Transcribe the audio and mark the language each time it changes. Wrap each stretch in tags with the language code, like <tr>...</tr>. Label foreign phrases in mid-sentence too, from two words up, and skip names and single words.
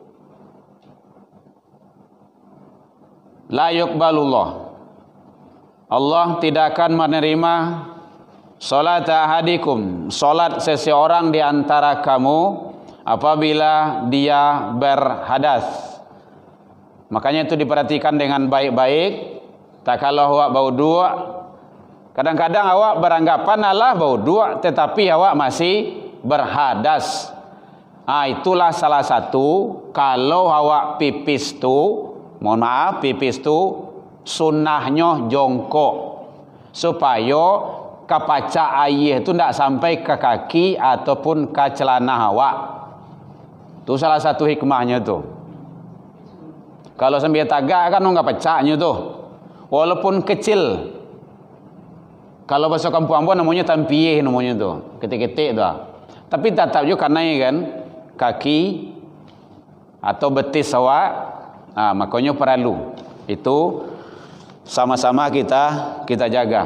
<ar>لا يقبل الله,</ar> <id>Allah tidak akan menerima</id> <ar>صلاة أحدكم,</ar> <id>salat seseorang di antara kamu apabila dia berhadas. Makanya itu diperhatikan dengan baik-baik. Tak kalau awak baudu, kadang-kadang awak beranggapan Allah baudu tetapi awak masih berhadas. Itulah salah satu kalau awak pipis tu, mohon maaf, pipis tu sunnahnya jongkok supaya kapacak air tu ndak sampai ke kaki ataupun ke celana awak. Tu salah satu hikmahnya tu. Kalau sambil tagak kan enggak pecahnya tu. Walaupun kecil. Kalau bahasa kampung Ambon namanya tampiyeh namanya tu. Ketik-ketik tu. Tapi tetap juga naik kan kaki atau betis awak. Makanya perlu. Itu sama-sama kita jaga.</id>